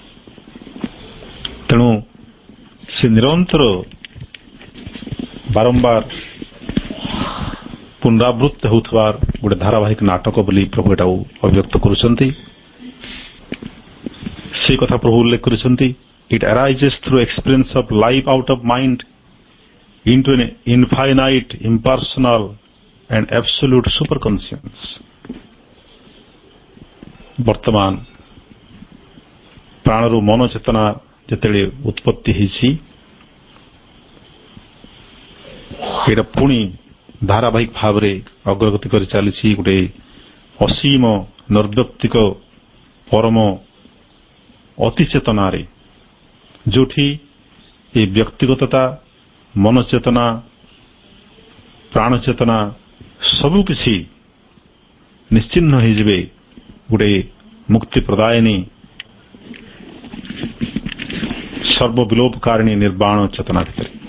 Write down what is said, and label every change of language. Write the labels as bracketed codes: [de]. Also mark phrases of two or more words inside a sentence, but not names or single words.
[or] ତେଣୁ ସେ ନିରନ୍ତର ବାରମ୍ବାର ପୁନରାବୃତ୍ତ ହେଉଥିବା ଗୋଟେ ଧାରାବାହିକ ନାଟକ ବୋଲି ପ୍ରଭୁ ଏଟାକୁ ଅଭିବ୍ୟକ୍ତ କରୁଛନ୍ତି। ସେ କଥା ପ୍ରଭୁ ଉଲ୍ଲେଖ କରିଛନ୍ତି, [en] It arises through experience of life out of mind into an infinite, impersonal and absolute superconscience. [or] ବର୍ତ୍ତମାନ ପ୍ରାଣରୁ ମନ ଚେତନା ଯେତେବେଳେ ଉତ୍ପତ୍ତି ହେଇଛି ଏଇଟା ପୁଣି ଧାରାବାହିକ ଭାବରେ ଅଗ୍ରଗତି କରି ଚାଲିଛି ଗୋଟେ ଅସୀମ ନିର୍ବ୍ୟକ୍ତିକ ପରମ ଅତି ଚେତନାରେ, ଯୋଉଠି ଏ ବ୍ୟକ୍ତିଗତତା ମନଚେତନା ପ୍ରାଣ ଚେତନା ସବୁକିଛି ନିଶ୍ଚିହ୍ନ ହେଇଯିବେ ଗୋଟେ ମୁକ୍ତି ପ୍ରଦାୟିନୀ ସର୍ବବିଲୋପକାରିଣୀ ନିର୍ବାଣ ଚେତନା ଭିତରେ।